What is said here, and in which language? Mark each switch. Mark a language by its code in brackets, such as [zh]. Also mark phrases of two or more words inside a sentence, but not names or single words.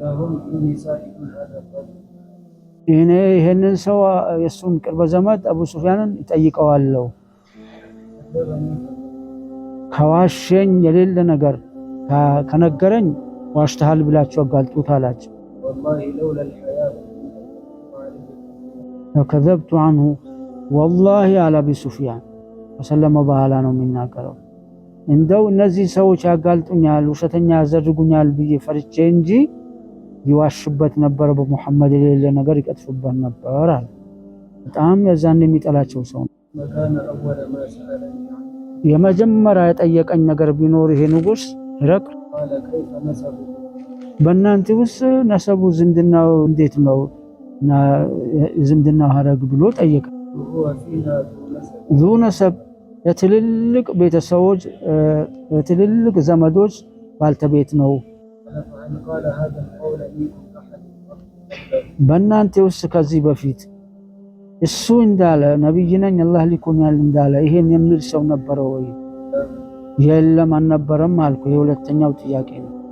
[am] እኔ ይሄንን ሰው የሱን ቅርብ ዘመድ አቡ ሱፊያንን ይጠይቀዋለሁ ከዋሸኝ የሌለ ነገር ከነገረኝ ዋሽተሃል ብላችሁ አጋልጡት አላቸው [ar] والله لولا الحياة كذبت عنه والله على ابي سفيان [am] ወሰለመ በኋላ ነው የሚናገረው እንደው እነዚህ ሰዎች ያጋልጡኛል ውሸተኛ ያዘርጉኛል ብዬ ፈርቼ እንጂ ይዋሽበት ነበር በመሐመድ የሌለ ነገር ይቀጥፉበት ነበር አለ በጣም ያዛን የሚጠላቸው ሰው መካነ አወለ ማሰለኝ የመጀመሪያ የጠየቀኝ ነገር ቢኖር ይሄ ንጉስ ረቅ በእናንተ ውስጥ ነሰቡ ዝምድናው እንዴት ነው ዝምድናው ሀረግ ብሎ ጠየቀ [ar] ذو نسب [am] የትልልቅ ቤተሰቦች የትልልቅ ዘመዶች ባልተቤት ነው በእናንተ ውስጥ ከዚህ በፊት እሱ እንዳለ ነብይ ነኝ አላህ ሊኮኛል እንዳለ ይሄን የሚል ሰው ነበር ወይ የለም አልነበረም አልኩ የሁለተኛው ጥያቄ ነው